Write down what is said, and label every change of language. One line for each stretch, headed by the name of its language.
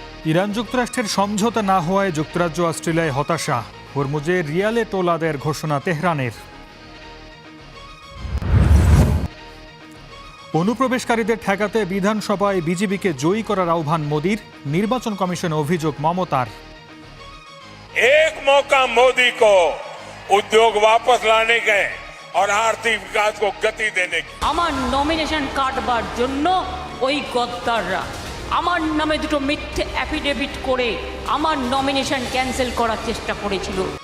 Bangla: Iran যুক্তরাষ্ট্রের সমঝোতা না হওয়ায় যুক্তরাজ্য অস্ট্রেলিয়ায় হতাশা। হরমুজে রিয়ালে টোল আদায়ের ঘোষণা তেহরানের। অনুপ্রবেশকারীদের ঠেকাতে বিধানসভায় বিজেপিকে জয়ী করার আহ্বান মোদির। নির্বাচন কমিশনে অভিযোগ মমতার।
Hindi: एक मौका मोदी को उद्योग वापस लाने के और आर्थिक विकास को गति देने की।
Bangla: আমার নমিনেশন কাটবার জন্য ওই গদ্দাররা আমার নামে দুটো মিথ্যে অ্যাফিডেভিট করে আমার নমিনেশন ক্যান্সেল করার চেষ্টা করেছিল।